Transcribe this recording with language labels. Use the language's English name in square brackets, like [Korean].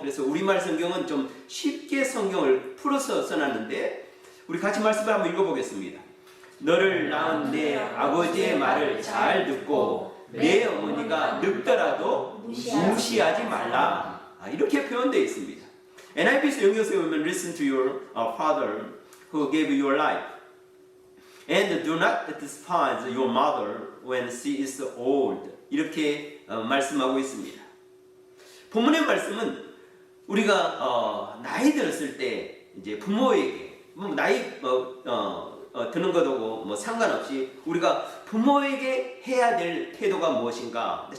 [Korean] 그래서 우리말 성경은 좀 쉽게 성경을 풀어서 써놨는데 우리 같이 말씀을 한번 읽어보겠습니다. 너를 낳은 내 아버지의 말을 잘 듣고 내 어머니가 늙더라도 무시하지 말라. 이렇게 표현되어 있습니다. NIV에서 연결해서 보면 [English] Listen to your father who gave you your life and do not despise your mother when she is old. [Korean] 이렇게 말씀하고 있습니다. 본문의 말씀은 우리가 나이 들었을 때 이제 부모에게 나이 드는 것하고 뭐 상관없이 우리가 부모에게 해야 될 태도가 무엇인가?